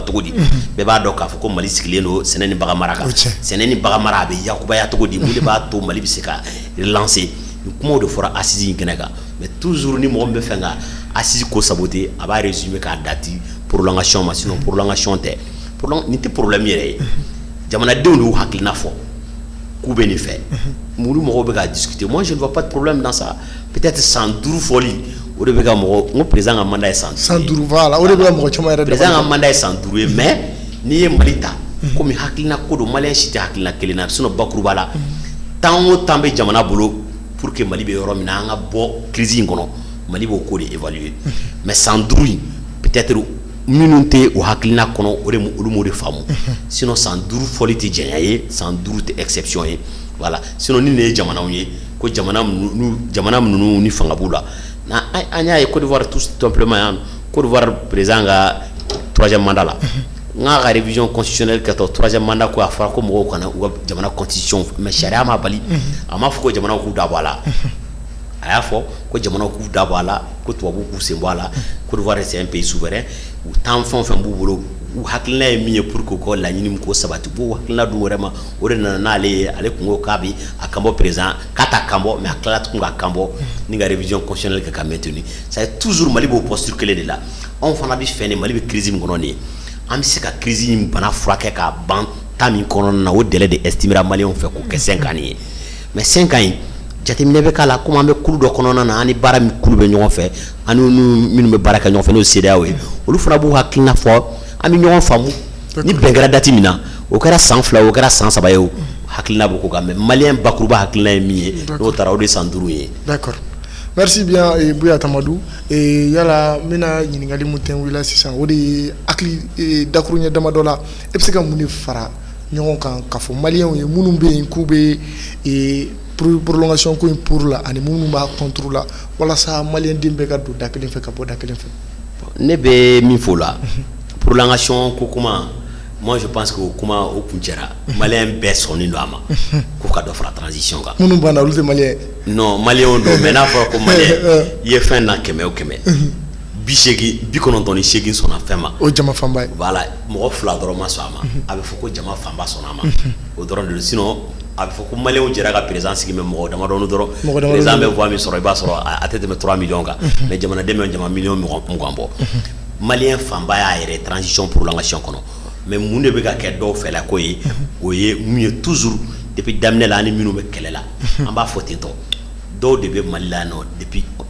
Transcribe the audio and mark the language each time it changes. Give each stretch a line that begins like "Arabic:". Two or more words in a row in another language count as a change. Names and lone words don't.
Bambara: cogo di bɛɛ b'a dɔn k'a fɔ ko Mali sigilen don sɛnɛ ni bagan mara kan sɛnɛ ni bagan mara a bɛ yakubaya cogo di mun de b'a to Mali bɛ se ka relancer ni kumaw de fɔra assise in kɛnɛ kan
French: mais toujours
Bambara: ni mɔgɔ min bɛ fɛ ka assise ko saboter a b'a résumer k'a dati prolongation ma sinon prolongation tɛ nin tɛ problème yɛrɛ ye jamanadenw de y'u hakilina fɔ k'u bɛ nin fɛ mulu mɔgɔw bɛ ka discuter
French: moi je ne vois pas de problème dans ça peut-être
Bambara: 105 fɔli o de bɛ ka mɔgɔ n ko président ka mandat ye 105 voilà o de bɛ ka mɔgɔ caman yɛrɛ président ka mandat ye 105 ye mais n'i ye Mali ta komi hakilina ko don maliyɛn si tɛ hakilina kelen na sinon bakuruba la temps o temps bɛ jamana bolo pour que Mali bɛ yɔrɔ min na an ka bɔ crise in kɔnɔ Mali b'o ko de évaluer mais 105 in peut-être minnu tɛ o hakilina kɔnɔ o de olu m'o de faamu sinon 105 fɔli tɛ jɛnya ye 105 tɛ exception ye voilà sinon ni nin ye jamanaw ye ko jamana ninnu ni fanga b'u la an y'a ye Côte d'Ivoire
French: tout simplement
Bambara: yan Côte d'Ivoire président ka 3e mandat la n ka
French: révision constitutionnelle
Bambara: kɛtɔ 3e mandat ko a fɔra ko mɔgɔw kana u ka jamana
French: constitution mais
Bambara: sariya ma bali a ma fɔ ko jamanaw k'u dabɔ a la a y'a fɔ ko jamanaw k'u dabɔ a la ko tubabuw k'u sen bɔ a la Côte d'Ivoire
French: c'est un pays souverain
Bambara: u temps fɛn o fɛn b'u bolo u hakilina ye min ye
French: pour que
Bambara: u ka laɲini min k'o sabati u b'o hakilina d'u wɛrɛ ma o de nana n'ale ye ale kun ko k'a bɛ a kan bɔ président k'a t'a kan bɔ mais a tilala tuguni k'a kan bɔ ni ka
French: révision constitutionnelle
Bambara: kɛ ka
French: maintenir ça est toujours
Bambara: Mali b'o posture kelen de la anw fana bɛ fɛ nin Mali bɛ crise min kɔnɔ nin ye an bɛ se ka crise in bana furakɛ k'a ban temps min kɔnɔna na o délai de estimera maliyɛnw fɛ k'o kɛ 5 ans ye mais 5 ans in jateminɛ bɛ k'a la komi an bɛ kulu dɔ kɔnɔna na an ni baara min kulu bɛ ɲɔgɔn fɛ ani minnu bɛ baara kɛ ɲɔgɔn fɛ n'o ye CEDEAO ye olu fana b'u hakilina fɔ an bɛ ɲɔgɔn faamu ni bɛn kɛra date min na o kɛra san 2 o kɛra san 3 ye o hakilina bɛ k'o kan mais maliyɛn bakuruba hakilina ye min ye n'o taara o de ye san 5 ye.
French: D'accord. Merci bien
Bambara: Buya Tamadou yala n bɛna ɲininkali mun tɛnkuwila sisan o de ye hakili dakuruɲɛ damadɔ la e bɛ se ka mun de fara ɲɔgɔn kan k'a fɔ maliyɛnw ye minnu bɛ yen k'u bɛ prolongation ko in pour la ani minnu b'a contre la walasa maliyɛn den bɛɛ ka don da kelen fɛ ka bɔ da kelen fɛ. Ne bɛ min fɔ o la prolongation ko kuma
French: moi je pense que
Bambara: o kuma o kun cɛra maliyɛn bɛɛ sɔnnen don a ma k'u ka dɔ fara transition kan. minnu banna olu tɛ maliyɛn. non maliyɛnw don mais n'a fɔra ko maliyɛn i ye fɛn na 100 o 100 98 sɔnna fɛn ma. o jama fanba ye. voilà mɔgɔ 2 dɔrɔn ma sɔn a ma a bɛ fɔ ko jama fanba sɔnna a ma o dɔrɔn de don sinon a bɛ fɔ ko maliyɛnw jɛra ka président sigi mais mɔgɔ damadɔni dɔrɔn président bɛ voix min sɔrɔ i b'a sɔrɔ a tɛ tɛmɛ 3 millions kan mais jamanaden bɛ jama million 20 bɔ maliyɛn fanba y'a yɛrɛ
French: transition prolongation
Bambara: kɔnɔ mais mun de bɛ ka kɛ dɔw fɛ la ko ye o ye mun ye
French: toujours depuis
Bambara: daminɛ la ani minnu bɛ kɛlɛ la an b'a fɔ ten tɔ dɔw de bɛ Mali la nɔ depuis